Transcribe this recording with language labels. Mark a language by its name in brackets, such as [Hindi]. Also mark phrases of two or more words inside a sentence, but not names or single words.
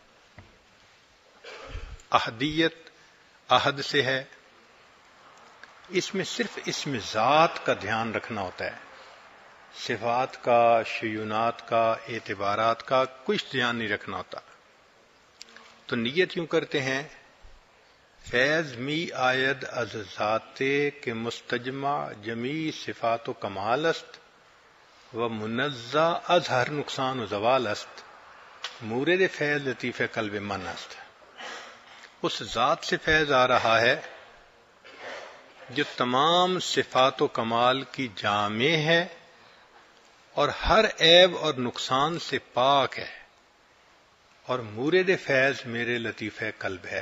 [Urdu] احدیت احد سے ہے، اس میں صرف اسم ذات کا دھیان رکھنا ہوتا ہے، صفات کا، شیونات کا، اعتبارات کا کچھ دھیان نہیں رکھنا ہوتا. تو نیت یوں کرتے ہیں [Persian] فیض می آید از ذاتے کے مستجمع جمی صفات و کمال است و منزہ از ہر نقصان و زوال است مورد فیض لطیف قلب من است. [Urdu] اس ذات سے فیض آ رہا ہے جو تمام صفات و کمال کی جامع ہے اور ہر عیب اور نقصان سے پاک ہے، اور مورد فیض میرے لطیف قلب ہے.